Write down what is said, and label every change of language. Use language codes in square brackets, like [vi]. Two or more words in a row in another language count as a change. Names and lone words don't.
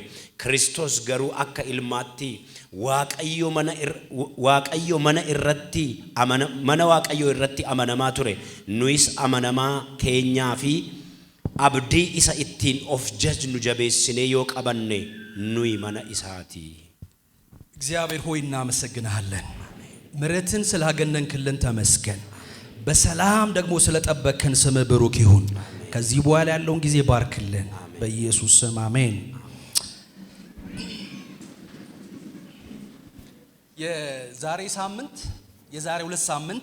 [om] Kristos garuu akka ilmaatti Waaqayyo mana Waaqayyoo irratti amanamaa ture. Nuyis amanamaa keenyaa fi abdii isa ittiin of jajnu jabeessinee yoo qabanne nuyi mana isaati. [am] እግዚአብሔር ሆይ እናመሰግናለን። ምሕረትን ስላገነንክልን ተመስገን። በሰላም ደግሞ ስለጠበቅከን ስምህ ብሩክ ይሁን። ከዚህ በኋላ ያለውን ጊዜ ባርክልን በኢየሱስ ስም አሜን። የዛሬ 2 ሳምንት